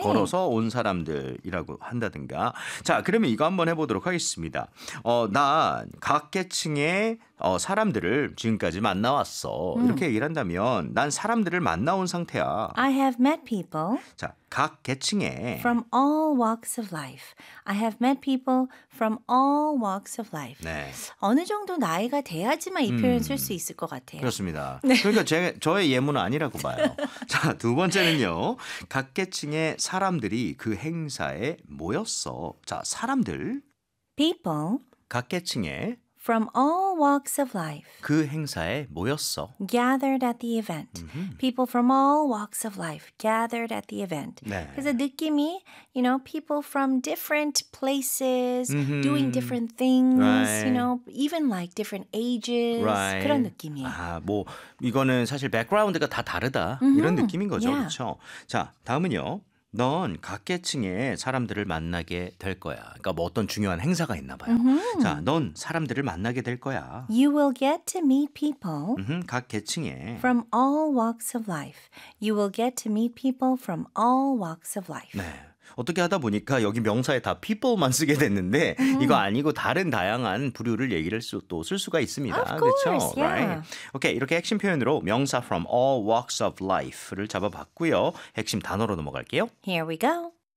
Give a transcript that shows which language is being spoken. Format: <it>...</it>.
<ko>걸어서 온 사람들이라고 한다든가. 자, 그러면 이거 한번 해보도록 하겠습니다. 난 각 계층의 사람들을 지금까지 만나왔어. 이렇게 얘기를 한다면 난 사람들을 만나온 상태야.</ko> <en>I have met people.</en> <ko>자, 각 계층의.</ko> <en>From all walks of life. I have met people from all walks of life.</en> <ko>네. 어느 정도 나이가 돼야지만 이 표현 쓸 수 있을 것 같아요. 그렇습니다. 네. 그러니까 저의 예문은 아니라고 봐요. 자, 두 번째는요. 각 계층의 사람들이 그 행사에 모였어. 자, 사람들.</ko> <en>People.</en> <ko>각 계층의.</ko> <en>From all walks of life.</en> <ko>그 행사에 모였어.</ko> <en>Gathered at the event. Mm-hmm. People from all walks of life gathered at the event.</en> <ko>네.</ko> <en>그래서 느낌이, you know, people from different places, mm-hmm. doing different things, right. you know, even like different ages. Right.</en> <ko>그런 느낌이에요. 아, 뭐 이거는 사실 백그라운드가 다 다르다.</ko> <en>Mm-hmm.</en> <ko>이런 느낌인 거죠.</ko> <en>Yeah.</en> <ko>그렇죠? 자, 다음은요. 넌 각 계층의 사람들을 만나게 될 거야. 그러니까 뭐 어떤 중요한 행사가 있나 봐요.</ko> <en>Mm-hmm.</en> <ko>자, 넌 사람들을 만나게 될 거야.</ko> <en>You will get to meet people.</en> <ko>Mm-hmm. 각 계층의.</ko> <en>From all walks of life. You will get to meet people from all walks of life.</en> <ko>네. 어떻게 하다 보니까 여기 명사에 다 people만 쓰게 됐는데 이거 아니고 다른 다양한 부류를 얘기를 또 쓸 수가 있습니다.</ko> <en>Of course, 그렇죠? yeah. Right.</en> <ko>Okay, 이렇게 핵심 표현으로 명사 from all walks of life 를 잡아봤고요. 핵심 단어로 넘어갈게요.</ko> <en>Here we go.</en>